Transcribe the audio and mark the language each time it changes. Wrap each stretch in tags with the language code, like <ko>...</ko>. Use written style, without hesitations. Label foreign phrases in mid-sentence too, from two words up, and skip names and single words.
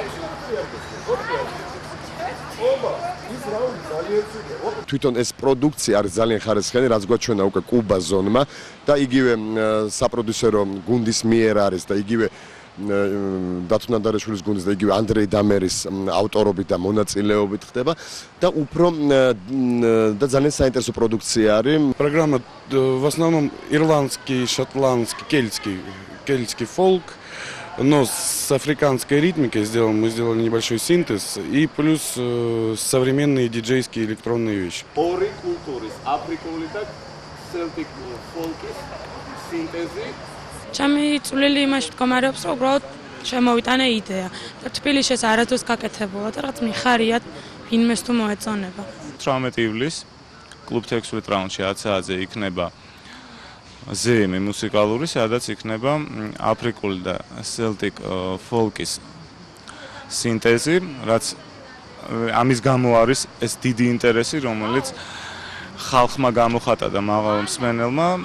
<ka>თვითონ ეს პროდუქცია არის ძალიან ხარისხიანი, რაც გვაჩვენა უკვე კუბა ზონმა და იგივე საპროდიუსერო გუნდის მიერ არის და იგივე დათო ნადარეიშვილის გუნდის და იგივე ანდრეი დამერის ავტორობით და მონაწილეობით ხდება და უფრო და ძალიან საინტერესო პროდუქცია არის.</ka> <ru>Программа в основном ирландский, шотландский, кельтский фолк, но с африканской ритмикой мы сделали небольшой синтез и плюс современные диджейские электронные вещи.</ru> <ka>ორი კულტურის, აფრიკული და</ka> <en>celtic folk-</en> <ka>ის სინთეზი. ჩემი წვლილი იმაში მდგომარეობს, რომ უბრალოდ შემოვიტანე იდეა და თბილისში ეს არასდროს გაკეთებულა და რაღაც მიხარიათ ვინმეს თუ მოეწონება. 18 ივლისს კლუბ 16 რაუნდში 10 საათზე იქნება ზეიმი მუსიკალური, სადაც იქნება აფრიკული და</ka> <en>celtic folk-</en> <ka>ის სინთეზი, რაც ამის გამო არის ეს დიდი ინტერესი, რომელიც ხალხმა გამოხატა და მაღალ მსმენელმა.</ka>